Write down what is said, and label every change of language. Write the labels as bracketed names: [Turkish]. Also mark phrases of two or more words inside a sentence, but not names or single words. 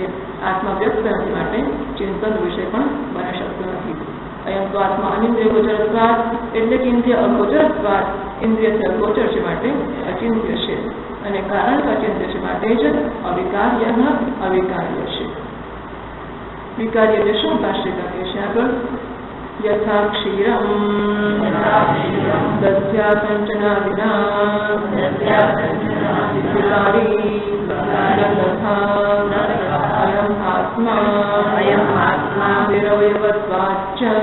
[Gujarati] આત્મા વ્યક્ત નથી, માટે ચિંતન વિષય પણ બની શકતો નથી. અહીંયા તો આત્મા અનિન્દ્રિય ગોચરત્વાદ એટલે કે ઇન્દ્રિય અગોચરત્વાદ, ઇન્દ્રિયથી અગોચર છે માટે અચિંત્ય છે. અને કારણ કે અચિંત્ય છે માટે જ અવિકાર્ય અવિકાર્ય છે. વિકાર્ય એટલે શું? ભાષ્યકાર કહે છે આગળ [Sanskrit] यथा क्षीरम दस्या कंचना विना विकारी अयम आत्मा निरवयवत्वाच्च